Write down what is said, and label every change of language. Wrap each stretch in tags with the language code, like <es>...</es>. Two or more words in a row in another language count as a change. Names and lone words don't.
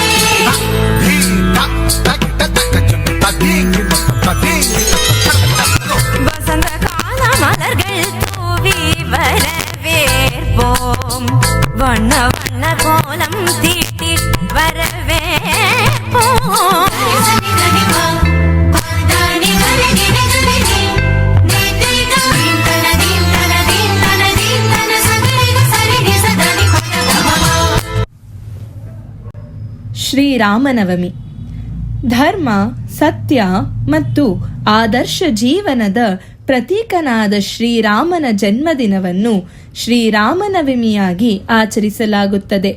<ta>வசந்த கால மலர்கள் தூவி வரவேற்போம். வண்ண வண்ண கோலம் தீட்டி வரவேற்போம்.</ta> <kn>ಶ್ರೀರಾಮನವಮಿ ಧರ್ಮ, ಸತ್ಯ ಮತ್ತು ಆದರ್ಶ ಜೀವನದ ಪ್ರತೀಕನಾದ ಶ್ರೀರಾಮನ ಜನ್ಮದಿನವನ್ನು ಶ್ರೀರಾಮನವಮಿಯಾಗಿ ಆಚರಿಸಲಾಗುತ್ತದೆ.</kn>